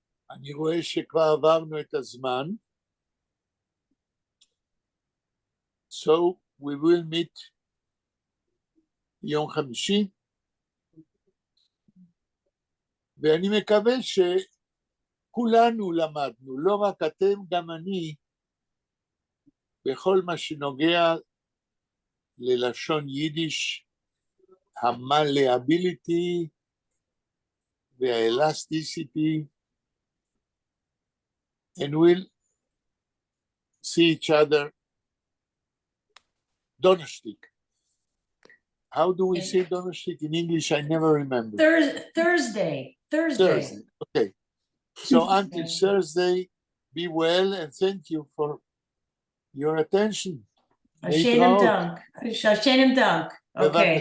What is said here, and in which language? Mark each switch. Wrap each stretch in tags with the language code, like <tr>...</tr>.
<he>אני רואה שכבר עברנו את הזמן.</he> <en>So we will meet</en> <he>יום חמישי. ואני מקווה שכולנו למדנו, לא רק אתם, גם אני, בכל מה שנוגע ללשון יידיש, המלאביליטי והאלסטיסיטי,</he> <en>and we'll see each other.</en> <yi>Donnerstag.</yi> <en>How do we say Donnerstag in English? I never remember. Thursday. Thursday. Okay. So until Thursday, be well and thank you for your attention. Hashem Dunk. Hashem Dunk. Okay.</en>